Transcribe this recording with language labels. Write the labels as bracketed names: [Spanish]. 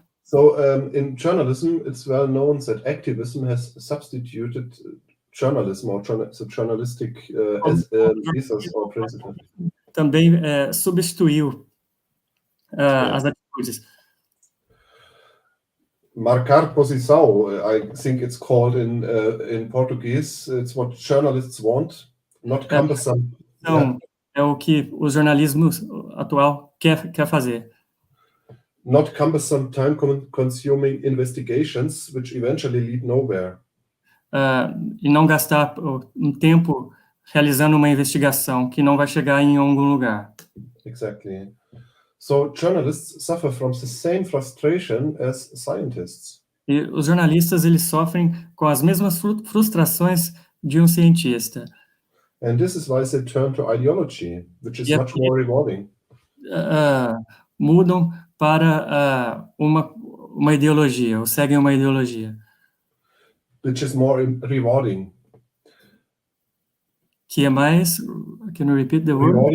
[English] So in journalism, it's well known that activism has substituted journalism or the journalistic ethos or principle. [Portuguese] Também substituiu as atitudes. Marcar posição, [English] I think it's called in Portuguese. It's what journalists want, not cumbersome. [Portuguese] Então, é o que o jornalismo atual quer fazer. [English] Not cumbersome, time-consuming investigations, which eventually lead nowhere. [Portuguese] E não gastar um tempo realizando uma investigação que não vai chegar em algum lugar. [English] Exactly. So journalists suffer from the same frustration as scientists. [Portuguese] E os jornalistas, eles sofrem com as mesmas frustrações de um cientista. [English] And this is why they turn to ideology, which is [Portuguese] E [English] much more rewarding. [Portuguese] Mudam para uma ideologia, ou seguem uma ideologia. [English] Which is more rewarding. [Portuguese] Que é mais, [English] can you repeat the word?